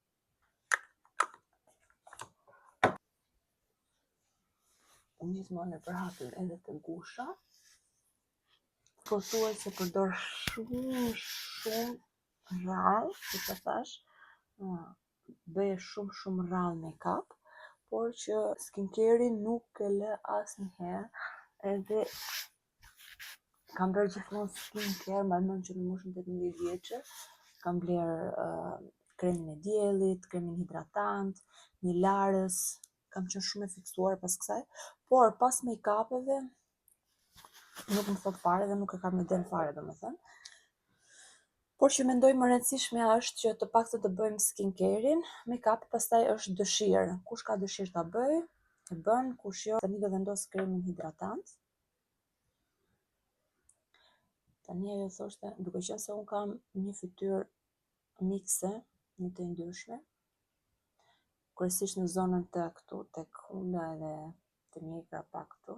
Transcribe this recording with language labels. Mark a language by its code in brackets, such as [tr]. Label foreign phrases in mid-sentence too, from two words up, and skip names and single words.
[sq] Unë gjithmonë e përhapur edhe të gusha. Pothuajse përdor shumë rrallë, si të thash, bëj shumë rrallë make-up, por që skincare-in nuk e lë asnjëherë, edhe kam bërë gjithmonë skincare, më mend që në moshën 18 vjeçë, kam bler kremin e diellit, kremin hidratant, një larës, kam qenë shumë e fiksuar pas kësaj, por pas make-upeve nuk më thot fare dhe nuk e kam iden fare, domethënë. Por që mendoj më rëndësishmja është që të paktën të bëjmë skincare-in, make-up pastaj është dëshirë. Kush ka dëshirë ta bëj, e bën, kush jo. Tani do vendos kremin hidratant. Tani ajo thoshte, duke qenë se unë kam një fytyrë mikse, një të ndryshme, kryesisht në zonën të këtu, tek hunda edhe të mjekra pak këtu.